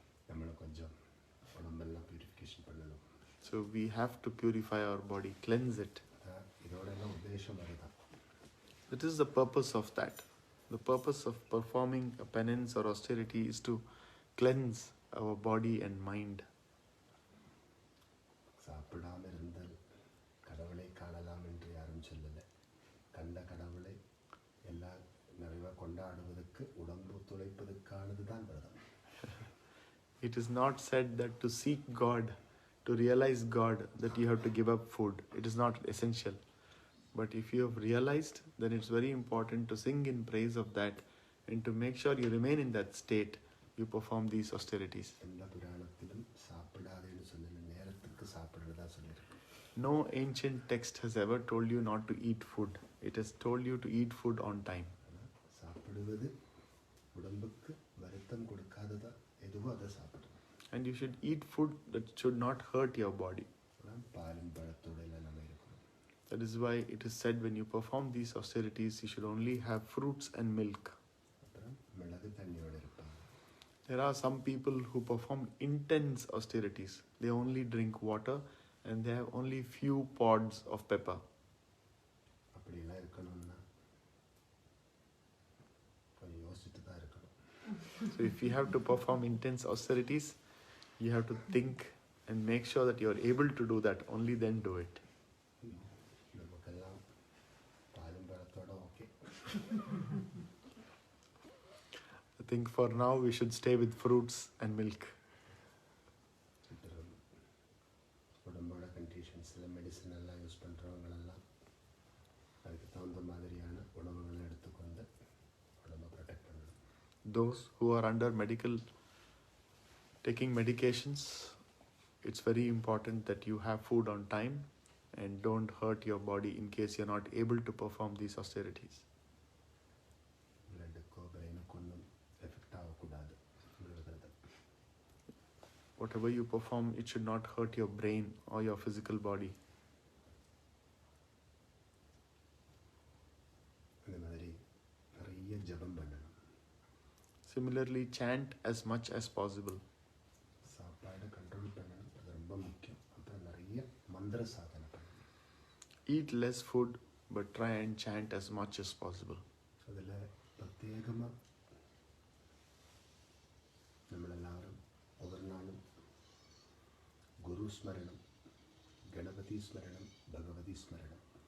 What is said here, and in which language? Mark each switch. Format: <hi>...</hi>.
<ta>நம்மளை கொஞ்சம் உடம்பெல்லாம் பியூரிஃபிகேஷன் பண்ணணும்.</ta> <en>So we have to purify our body, cleanse it.</en> <ta>இதோட எல்லாம் உத்தேசம் அதுதான்.</ta> <en>That is the purpose of that. The purpose of performing a penance or austerity is to cleanse our body and mind.</en> <ta>சாப்பிடாம இருந்தால் கடவுளை காணலாம் என்று யாரும் சொல்லலை. கண்ட கடவுளை எல்லாம் நிறைவாக கொண்டாடுவதற்கு உடம்பு துளைப்பதற்கானது தான் விரதம்.</ta> <en>It is not said that to seek God, to realize God, that you have to give up food. It is not essential. But if you have realized, then it's very important to sing in praise of that, and to make sure you remain in that state, you perform these austerities.</en> <ta>எல்லா புராணத்திலும் சாப்பிடாதேன்னு சொல்லல, நேரத்துக்கு சாப்பிடுறதா சொல்லியிருக்கு.</ta> <en>No ancient text has ever told you not to eat food. It has told you to eat food on time.</en> <ta>சாப்பிடுவது உடம்புக்கு வருத்தம் கொடுக்காததா எதுவோ அதை சாப்பிடணும்.</ta> <en>And you should eat food that should not hurt your body.</en> <ta>பாலும் பழத்தோட நம்ம இருக்கணும்.</ta> <en>That is why it is said when you perform these austerities, you should only have fruits and milk.</en> <ta>அப்புறம் மிளகு தண்ணியோட இருப்பாங்க.</ta> <en>There are some people who perform intense austerities. They only drink water and they have only few pods of pepper.</en> <ta>அப்படிலாம் இருக்கணும்னா கொஞ்சம் யோசிச்சுட்டு தான் இருக்கணும்.</ta> <en>So if you have to perform intense austerities, you have to think and make sure that you are able to do that. Only then do it.</en> <ta>நமக்கெல்லாம் பாலும் பழத்தோட okay.</ta> <en>I think for now we should stay with fruits and milk.</en> <ta>உடம்போட கண்டிஷன்ஸில் medicine எல்லாம் use பண்ணுறவங்களெல்லாம் அதுக்கு தகுந்த மாதிரியான உணவுகளை எடுத்துக்கொண்டு உடம்பை ப்ரொடெக்ட் பண்ணணும்.</ta> <en>Those who are under taking medications, it's very important that you have food on time and don't hurt your body in case you're not able to perform these austerities.</en> <ta>பிளட்டுக்கோ பிரெயினுக்கோ ஒன்றும் effect ஆகக்கூடாது.</ta> <en>Whatever you perform, it should not hurt your brain or your physical body.</en> <ta>இந்த மாதிரி நிறைய ஜபம் பண்ணணும்.</ta> <en>Similarly, chant as much as possible.</en> <ta>சாப்பாடு control பண்ணணும், அது ரொம்ப முக்கியம். அப்புறம் நிறைய மந்திர சாதனை பண்ணணும்.</ta> <en>Eat less food, but try and chant as much as possible.</en> <ta>அதில் பிரத்யேகமாக</ta> <ml>നമ്മളെല്ലാവരും</ml> <ta>ஒவ்வொரு நாளும் குரு ஸ்மரணம், கணபதி ஸ்மரணம், பகவதி ஸ்மரணம்.</ta>